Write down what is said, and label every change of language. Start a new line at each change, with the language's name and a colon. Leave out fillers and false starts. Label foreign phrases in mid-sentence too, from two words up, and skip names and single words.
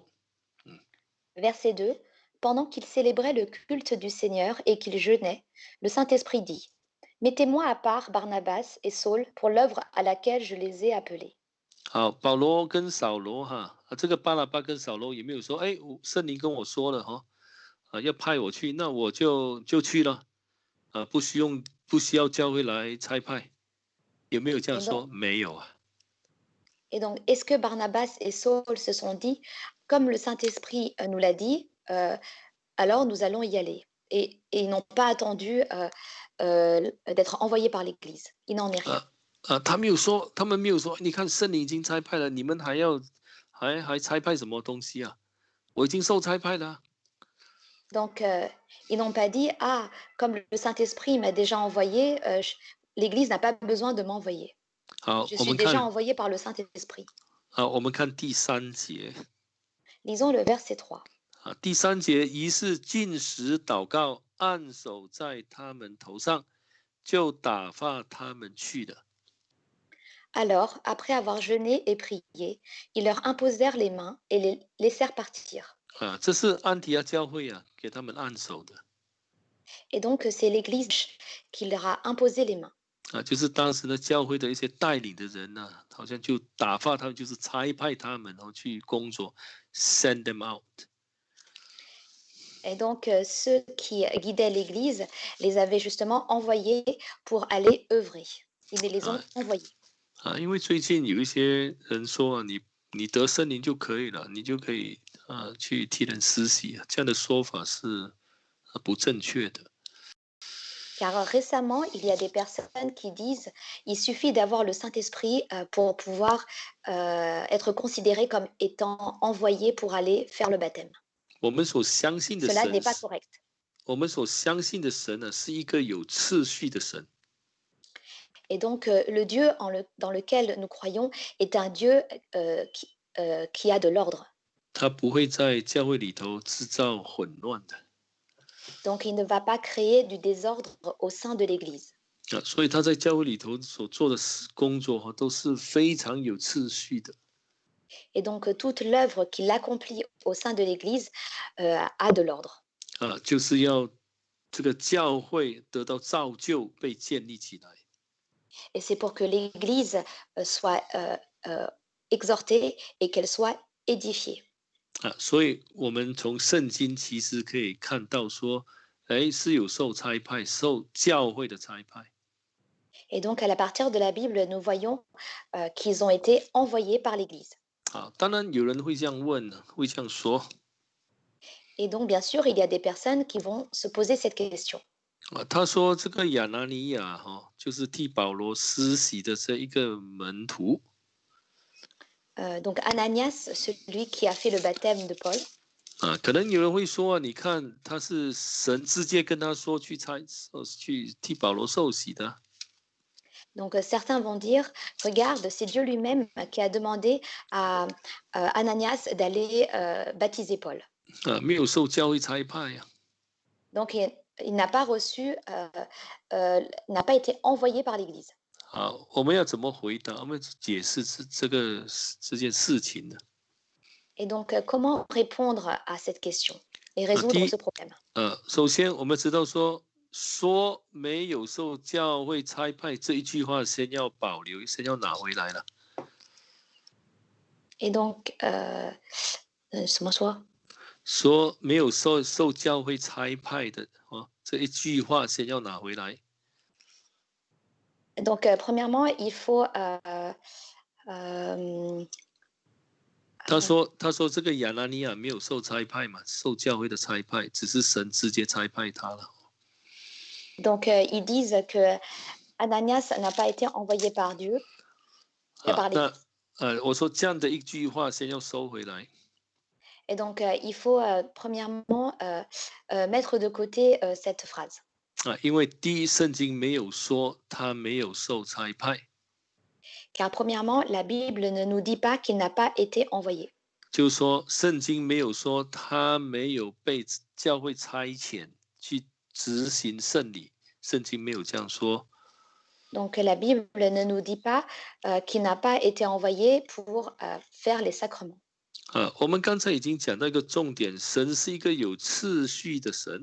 French: Verset 2. Pendant qu'ils célébraient le culte du Seigneur et qu'ils jeûnaient, le Saint-Esprit dit, Mettez-moi à part Barnabas et Saul pour l'œuvre à laquelle je les ai appelés.
Chinese: 好，保罗跟扫罗哈，这个巴拿巴跟扫罗也没有说，哎，圣灵跟我说了哈，要派我去，那我就去了，不需要教会来差派，有没有这样说？没有啊。
French: Et donc, est-ce que Barnabas et Saul se sont dit, comme le Saint-Esprit nous l'a dit, alors nous allons y aller. Et ils n'ont pas attendu d'être envoyés par l'Église. Il n'en est rien.
Chinese: 他们没有说，你看圣灵已经差派了，你们还差派什么东西啊？我已经受差派了。
French: Donc, ils n'ont pas dit, ah, comme le Saint-Esprit m'a déjà envoyé, l'Église n'a pas besoin de m'envoyer.
Chinese: 好，
French: Je
Chinese: 我
French: suis
Chinese: 们
French: déjà
Chinese: 看，
French: envoyé par le Saint-Esprit.
Chinese: 好，我们看第3节。
French: Lisons le verset 3.
Chinese: 第3节，于是禁食祷告，按手在他们头上，就打发他们去了。
French: Alors, après avoir jeûné et prié, ils leur imposèrent les mains et les laissèrent partir.
Chinese: 这是安提阿教会啊，给他们按手的。
French: Et donc, c'est l'Église qui leur a imposé les mains.
Chinese: 就是当时的教会的一些带领的人呢，好像就打发他们，就是差派他们去工作 ，
English: send them out。
French: Et donc, ceux qui guidaient l'Église les avaient justement envoyés pour aller œuvrer. Ils les 啊 ont envoyés.
Chinese: 因为最近有一些人说啊，你得圣灵就可以了，你就可以去替人施洗啊，这样的说法是不正确的。
French: Car récemment, il y a des personnes qui disent il suffit d'avoir le Saint-Esprit pour pouvoir être considéré comme étant envoyé pour aller faire le baptême.
Chinese: 我们所相信的
French: Cela
Chinese: 神
French: n'est pas
Chinese: 是，
French: correct.
Chinese: 我们所相信的神呢，是一个有次序的神。
French: Et donc, le Dieu dans lequel nous croyons est un Dieu qui a de l'ordre.
Chinese: 他不会在教会里头制造混乱的
French: Donc, il ne va pas créer du désordre au sein de l'Église.
Chinese: 所以他在教会里头所做的工作都是非常有次序的
French: Et donc, toute l'œuvre qu'il accomplit au sein de l'Église a de l'ordre.
Chinese: 就是要这个教会得到造就，被建立起来。
French: Et c'est pour que l'Église soit exhortée et qu'elle soit édifiée.
Chinese: 所以我们从圣经其实可以看到说，是有受差派、受教会的差派。
French: Et donc, à partir de la Bible, nous voyons qu'ils ont été envoyés par l'Église.
Chinese: 当然有人会这样问呢，会这样说
French: Et donc, bien sûr, il y a des personnes qui vont se poser cette question.
Chinese: 他说这个亚拿尼亚就是替保罗施洗的这一个门徒。
French: Donc, Ananias, celui qui a fait le baptême de Paul.
Chinese: 可能有人会说你看他是神直接跟他说去替保罗受洗的。
French: Donc, certains vont dire, regarde, c'est Dieu lui-même qui a demandé à Ananias d'aller baptiser Paul.
Chinese: 没有受教会差派呀。
French: Donc, il n'a pas reçu, n'a pas été envoyé par l'Église.
Chinese: 我们要怎么回答？我们解释这件事情呢？
French: Et donc, comment répondre à cette question et résoudre ce problème?
Chinese: 首先我们知道说没有受教会差派这一句话，先要保留，先要拿回来了。
French: Et donc,
Chinese: 什么说？说没有受教会差派的这一句话先要拿回来。
French: Donc, premièrement, il faut
Chinese: 他说这个亚拿尼亚没有受差派嘛，受教会的差派，只是神直接差派他了。
French: Donc, ils disent que Ananias n'a pas été envoyé par Dieu.
Chinese: 我说这样的一句话先要收回来。
French: Et donc, il faut premièrement mettre de côté cette phrase.
Chinese: 因为第一，圣经没有说他没有受差派。
French: Car premièrement, la Bible ne nous dit pas qu'il n'a pas été envoyé.
Chinese: 就是说，圣经没有说他没有被教会差遣去执行圣礼，圣经没有这样说。
French: Donc, la Bible ne nous dit pas qu'il n'a pas été envoyé pour faire les sacrements.
Chinese: 我们刚才已经讲到一个重点，神是一个有次序的神。